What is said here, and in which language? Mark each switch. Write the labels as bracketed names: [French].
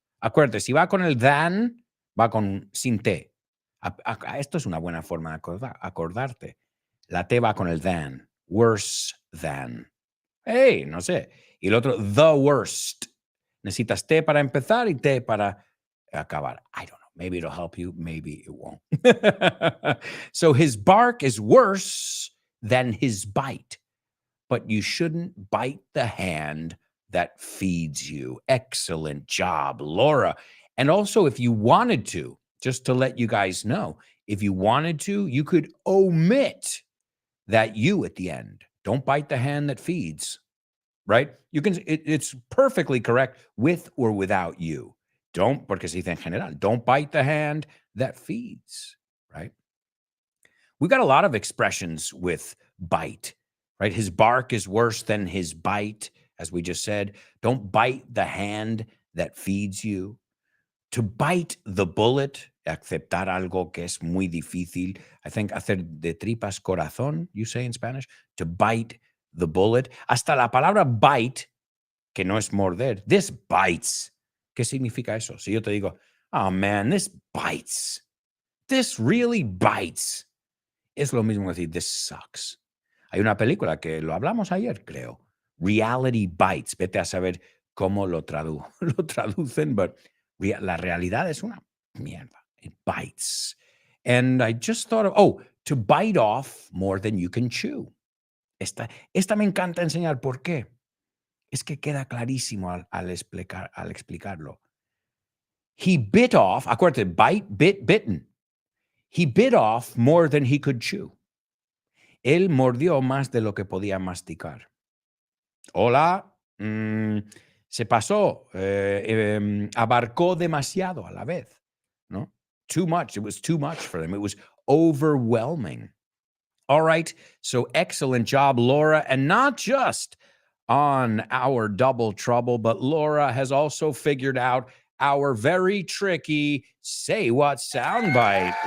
[Spanish] Acuérdate, si va con el than, va con sin T. Esto es una buena forma de acordarte. La T va con el than, worse than. Hey, no sé. Y el otro, the worst. Necesitas T para empezar y T para acabar. [English] I don't know. Maybe it'll help you. Maybe it won't. So his bark is worse than his bite. But you shouldn't bite the hand that feeds you. Excellent job, Laura. And also, if you wanted to, just to let you guys know, if you wanted to, you could omit that you at the end. Don't bite the hand that feeds, right? You can. It's perfectly correct with or without you. Don't, [Spanish] porque se dice en general, [English] don't bite the hand that feeds, right? We've got a lot of expressions with bite, right? His bark is worse than his bite, as we just said. Don't bite the hand that feeds you. To bite the bullet, [Spanish] aceptar algo que es muy difícil. [English] I think [Spanish] hacer de tripas corazón, [English] you say in Spanish. To bite the bullet. [Spanish] Hasta la palabra bite, que no es morder. [English] This bites. [Spanish] ¿Qué significa eso? Si yo te digo, [English] oh man, this bites. This really bites. [Spanish] Es lo mismo que decir, [English] this sucks. [Spanish] Hay una película que lo hablamos ayer, creo. Reality Bites. Vete a saber cómo lo traducen, but la realidad es una mierda. [English] It bites. And I just thought of, to bite off more than you can chew. [Spanish] Esta me encanta enseñar. ¿Por qué? Es que queda clarísimo al explicarlo. [English] He bit off, [Spanish] acuérdate, [English] bite, bitten. He bit off more than he could chew. [Spanish] Él mordió más de lo que podía masticar. Hola, se pasó, abarcó demasiado a la vez, ¿no? [English] Too much. It was too much for them. It was overwhelming. All right, so excellent job, Laura. And not just on our double trouble, but Laura has also figured out our very tricky Say What soundbite.